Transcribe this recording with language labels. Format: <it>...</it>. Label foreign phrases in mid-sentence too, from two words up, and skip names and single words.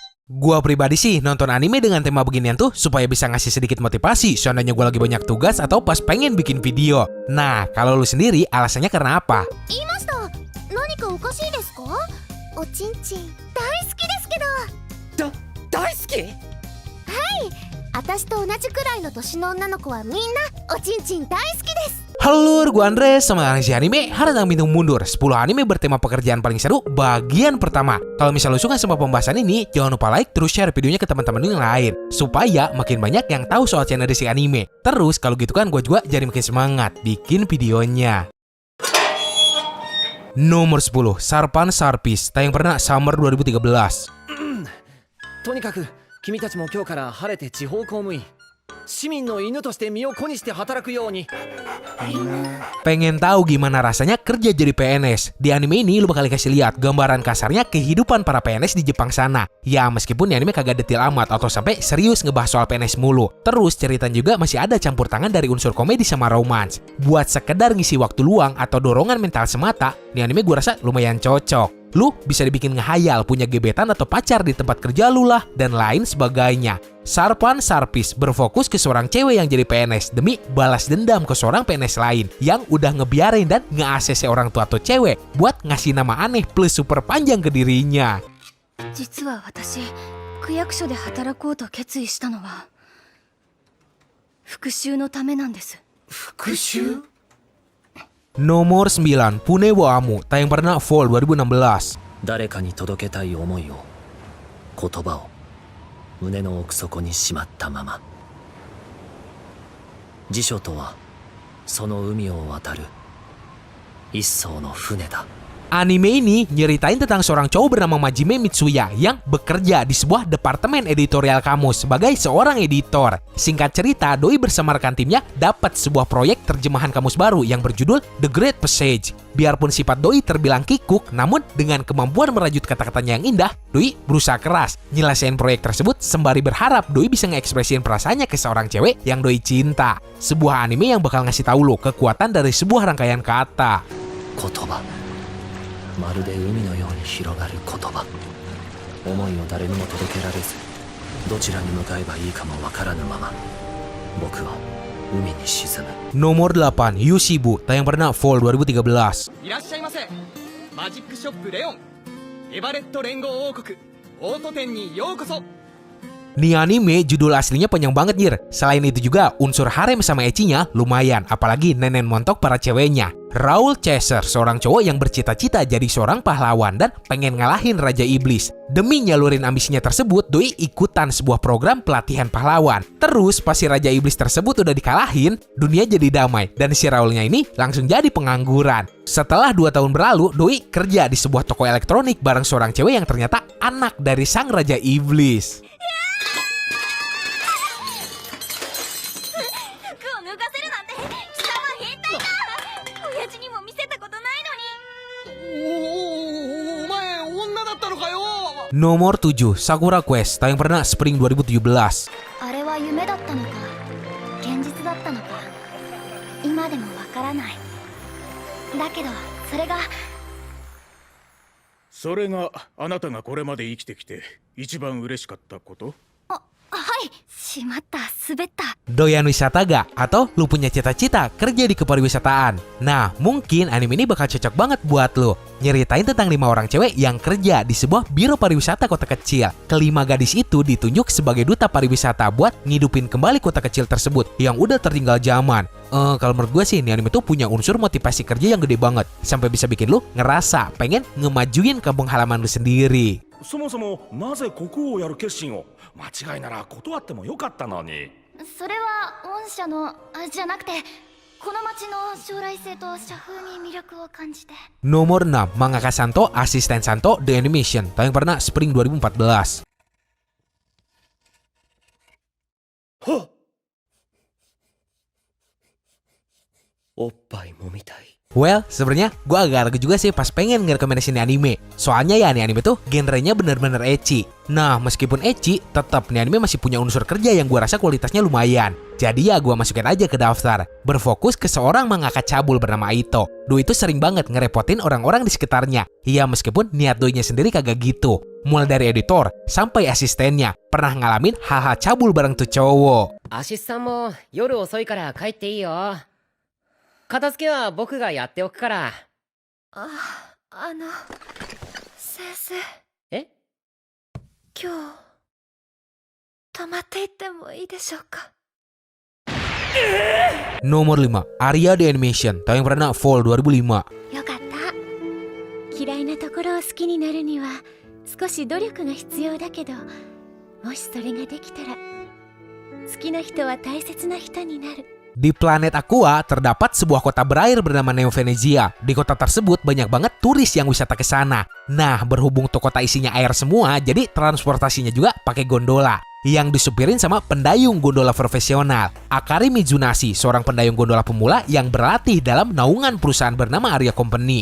<id>Gua pribadi sih nonton anime dengan tema beginian tuh supaya bisa ngasih sedikit motivasi seandainya gua lagi banyak tugas atau pas pengen bikin video. Nah, kalau lu sendiri alasannya karena apa?</id> <ja>言いました。何かおかしいですか？おちんちん大好きですけど。大好き？私と同じくらいの年の女の子はみんなおちんちん大好きです。</ja> <id>Halo, gua Andres sama Analisis Anime. Hari datang minum mundur 10 anime bertema pekerjaan paling seru bagian pertama. Kalau misalnya lu suka sama pembahasan ini, jangan lupa like terus share videonya ke teman-teman lu yang lain supaya makin banyak yang tahu soal channel Desi Anime. Terus kalau gitu kan gua juga jadi makin semangat bikin videonya. Nomor 10, Sarpan Sarpis, tayang perdana Summer 2013.</id> <ja>とにかく君たちも今日から晴れて地方公務員、市民の犬として身を粉にして働くように。</ja> <id>Pengen tahu gimana rasanya kerja jadi PNS? Di anime ini lu bakal dikasih lihat gambaran kasarnya kehidupan para PNS di Jepang sana. Ya meskipun di anime kagak detail amat atau sampai serius ngebahas soal PNS mulu. Terus ceritanya juga masih ada campur tangan dari unsur komedi sama romance. Buat sekedar ngisi waktu luang atau dorongan mental semata, di anime gua rasa lumayan cocok. Lu bisa dibikin ngehayal punya gebetan atau pacar di tempat kerja lu lah dan lain sebagainya. Sarpan Sarpis berfokus ke seorang cewek yang jadi PNS demi balas dendam ke seorang PNS lain yang udah ngebiarin dan nge-ACC orang tua atau cewek buat ngasih nama aneh plus super panjang ke dirinya.</id> <ja>実は私、区役所で働こうと決意したのは復讐のためなんです。復讐？</ja> <id>Nomor 9, Pune wo Amu, tayang perdana Fall 2016.</id> <ja>誰かに届けたい思いを、言葉を胸の奥底にしまったまま。辞書とはその海を渡る一艘の船だ。</ja> <id>Anime ini nyeritain tentang seorang cowok bernama Majime Mitsuya yang bekerja di sebuah departemen editorial kamus sebagai seorang editor. Singkat cerita, Doi bersama rekan timnya dapat sebuah proyek terjemahan kamus baru yang berjudul The Great Passage. Biarpun sifat Doi terbilang kikuk, namun dengan kemampuan merajut kata-katanya yang indah, Doi berusaha keras nyelesain proyek tersebut sembari berharap Doi bisa ngekspresiin perasaannya ke seorang cewek yang Doi cinta. Sebuah anime yang bakal ngasih tahu lo kekuatan dari sebuah rangkaian kata.</id> <ja>言葉、まるで海のように広がる言葉。思いを誰にも届けられず、どちらに向かえばいいかもわからぬまま、僕は海に沈む。</ja> <id>Nomor 8, Yushibu, tayang perdana Fall 2013.</id> <ja>いらっしゃいませ。マジックショップレオン、エバレット連合王国、オート店にようこそ。</ja> <id>Nih anime judul aslinya panjang banget Jir. Selain itu juga unsur harem sama ecchinya lumayan, apalagi nenen montok para ceweknya. Raoul Chaser, seorang cowok yang bercita-cita jadi seorang pahlawan dan pengen ngalahin Raja Iblis. Demi nyalurin ambisinya tersebut, Doi ikutan sebuah program pelatihan pahlawan. Terus pas si Raja Iblis tersebut udah dikalahin, dunia jadi damai dan si Raoulnya ini langsung jadi pengangguran. Setelah 2 tahun berlalu, Doi kerja di sebuah toko elektronik bareng seorang cewek yang ternyata anak dari sang Raja Iblis.</id> <ja>服を脱がせるなんて貴様変態だ。親父にも見せたことないのに。お前女だったのかよ。</ja> <id>Nomor 7, Sakura Quest, tayang perdana Spring 2017.</id> <ja>あれは夢だったのか現実だったのか今でもわからない。だけどそれがあなたがこれまで生きてきて一番嬉しかったこと？はいしまった滑った。</ja> <id>Doyan wisata gak? Atau lu punya cita-cita kerja di kepariwisataan? Nah, mungkin anime ini bakal cocok banget buat lu. Nyeritain tentang 5 orang cewek yang kerja di sebuah biro pariwisata kota kecil. Kelima gadis itu ditunjuk sebagai duta pariwisata buat ngidupin kembali kota kecil tersebut yang udah tertinggal zaman. Kalau menurut gue sih, ini anime tuh punya unsur motivasi kerja yang gede banget. Sampai bisa bikin lu ngerasa pengen ngemajuin kampung halaman lu sendiri.</id> <ja>そもそもなぜ国王をやる決心を間違いなら断ってもよかったのに。それは御社のじゃなくてこの町の将来性と社風に魅力を感じて。</ja> <id>Nomor 6, Mangaka Santo, Asisten Santo, The Animation, tayang perdana Spring 2014.</id> <ja>おっぱいもみたい。</ja> <id>Well, sebenarnya gue agak ragu juga sih pas pengen ngerekomendasiin anime. Soalnya ya nih anime tuh genrenya bener-bener ecchi. Nah, meskipun ecchi, tetap nih anime masih punya unsur kerja yang gue rasa kualitasnya lumayan. Jadi ya gue masukin aja ke daftar. Berfokus ke seorang mangaka cabul bernama Aito. Doi itu sering banget ngerepotin orang-orang di sekitarnya. Ya meskipun niat doinya sendiri kagak gitu. Mulai dari editor sampai asistennya pernah ngalamin hal-hal cabul bareng tuh cowok.</id> <ja>アシスさんも夜遅いから帰っていいよ。片付けは僕がやっておくから。先生、え？今日泊まっていってもいいでしょうか。</ja> <id>Nomor 5, Aria the Animation, tayang perdana Fall 2005.</id> <ja>よかった。嫌いなところを好きになるには少し努力が必要だけど、もしそれができたら好きな人は大切な人になる。</ja> <id>Di planet Aqua terdapat sebuah kota berair bernama Neo Venezia. Di kota tersebut banyak banget turis yang wisata ke sana. Nah, berhubung tuh kota isinya air semua, jadi transportasinya juga pakai gondola yang disupirin sama pendayung gondola profesional. Akari Mizunashi, seorang pendayung gondola pemula yang berlatih dalam naungan perusahaan bernama Aria Company.</id>